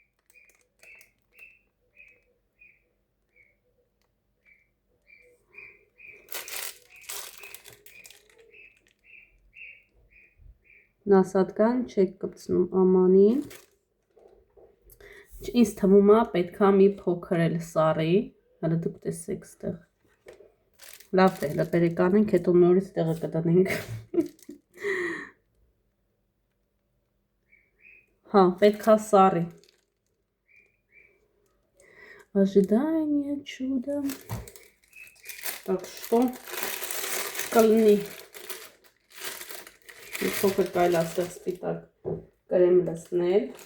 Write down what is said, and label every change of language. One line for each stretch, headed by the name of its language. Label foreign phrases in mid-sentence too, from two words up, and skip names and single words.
Armenian: նասատկան չեք կպցնում ամանին, ինձ թվում է պետքա մի փոքր էլ սառի, հələ դուք տեսեք ստեղ, լավ թե հələ բերեք անենք, հետո նորից տեղը կդնենք, հա, պետքա սառի,
Russian: ожидание чуда, так что կլինի,
Armenian: մի փոքր կարելի է այստեղ սպիտակ կրեմ լցնել,